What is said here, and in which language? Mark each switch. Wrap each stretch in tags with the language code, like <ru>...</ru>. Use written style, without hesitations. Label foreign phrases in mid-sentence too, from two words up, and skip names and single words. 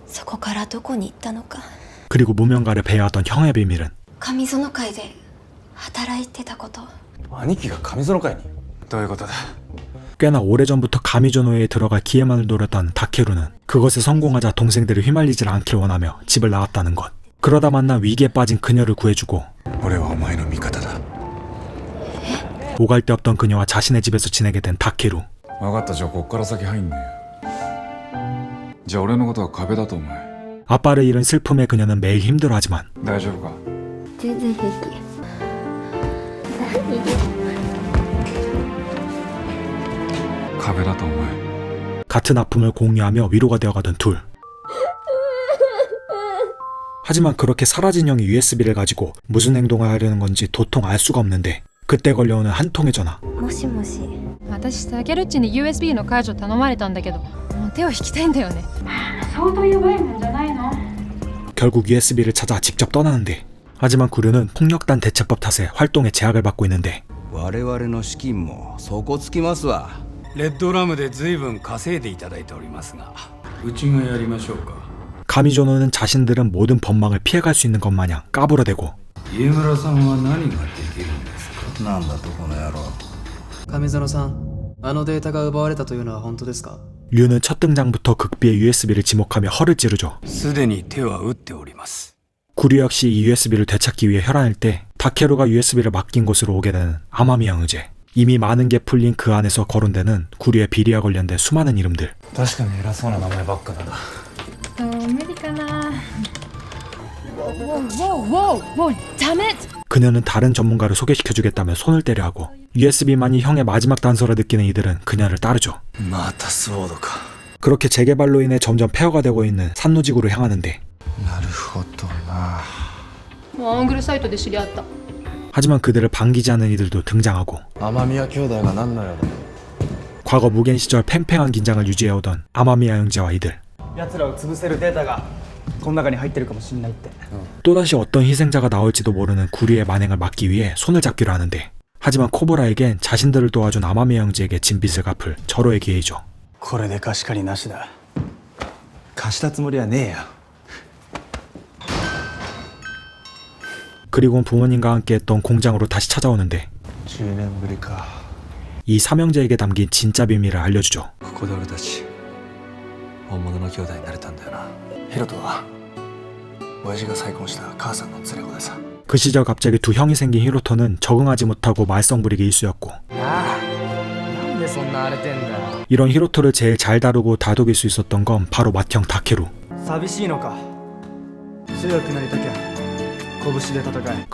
<ko>그리고 무명가를 배회하던 형의 비밀은 꽤나 오래전부터 가미조노에 들어갈 기회만을 노렸던 다케루는 그것에 성공하자 동생들이 휘말리질 않길 원하며 집을 나갔다는 것. 그러다 만난 위기에 빠진 그녀를 구해주고 오갈 데 없던 그녀와 자신의 집에서 지내게 된 다케루.</ko> <ja>分かった。じゃあこっから先入んねよ。じゃあ俺のことは壁だと思え。</ja> <ko>아빠를 잃은 슬픔에 그녀는 매일 힘들어하지만</ko> <ja>大丈夫か？壁だと思え。</ja> <ko>같은 아픔을 공유하며 위로가 되어가던 둘. 하지만 그렇게 사라진 형이 USB를 가지고 무슨 행동을 하려는 건지 도통 알 수가 없는데 그때 걸려오는 한 통의 전화.</ko> <ja>もしもし私タケルッチに USB の解除頼まれたんだけどもう手を引きたいんだよね相当やばいもんじゃないの</ja> <ko>결국 USB를 찾아 직접 떠나는데 하지만 구류는 폭력단 대처법 탓에 활동에 제약을 받고 있는데</ko> <ja>我々の資金も底つきますわ。レッドラムで随分稼いでいただいておりますが、うちがやりましょうか。</ja> <ko>가미조노는 자신들은 모든 법망을 피해갈 수 있는 것 마냥 까불어대고</ko> <ja>家村さんは何ができるんですか。なんだとこの野郎。上園さん、あのデータが奪われたというのは本当ですか？</ja> <ko>류는 첫 등장부터 극비의 USB를 지목하며 허를 찌르죠.</ko> <ja>すでに手は打っております。</ja> <ko>구류 역시 이 USB를 되찾기 위해 혈안일 때 다케루가 USB를 맡긴 곳으로 오게 되는 아마미야 의제. 이미 많은 게 풀린 그 안에서 거론되는 구류의 비리와 관련된 수많은 이름들.</ko> <ja>確かに偉そうな名前ばっかだな。無理かなWhoa,</ja> <en>damn it!</en> <ko>그녀는 다른 전문가를 소개시켜주겠다며 손을 떼려 하고 USB만이 형의 마지막 단서라 느끼는 이들은 그녀를 따르죠.</ko> <ja>またソードか。</ja> <ko>그렇게 재개발로 인해 점점 폐허가 되고 있는 산노지구로 향하는데</ko> <ja>なるほどな。もうアングルサイトで知り合った</ja> <ko>하지만 그들을 반기지 않는 이들도 등장하고</ko> <ja>雨宮兄弟が何の用だ。</ja> <ko>과거 무겐 시절 팽팽한 긴장을 유지해오던 아마미야 형제와 이들.</ko> <ja>奴らを潰せるデータがこの中に入ってるかもしんないって。</ja> <ko>또다시 어떤 희생자가 나올지도 모르는 구리의 만행을 막기 위해 손을 잡기로 하는데 하지만 코브라에겐 자신들을 도와준 아마미야 형제에게 진 빚을 갚을 절호의 기회이죠.</ko> <ja>これで貸し借りなしだ。貸したつもりはねえよ。</ja> <ko>그리고 부모님과 함께 했던 공장으로 다시 찾아오는데</ko> <ja>10 年ぶりか。</ja> <ko>이 삼형제에게 담긴 진짜 비밀을 알려주죠.</ko> <ja>ここで俺たち本物の兄弟になれたんだよな。ヒロトは親父が再婚した母さんの連れ子でさ。</ja> <ko>그 시절 갑자기 두 형이 생긴 히로토는 적응하지 못하고 말썽부리기 일쑤였고</ko> <ja>なんでそんな荒れてんだよ。</ja> <ko>이런 히로토를 제일 잘 다루고 다독일 수 있었던 건 바로 맏형 다케루.</ko> <ja>寂しいのか。強くなりたきゃ拳で戦え。</ja>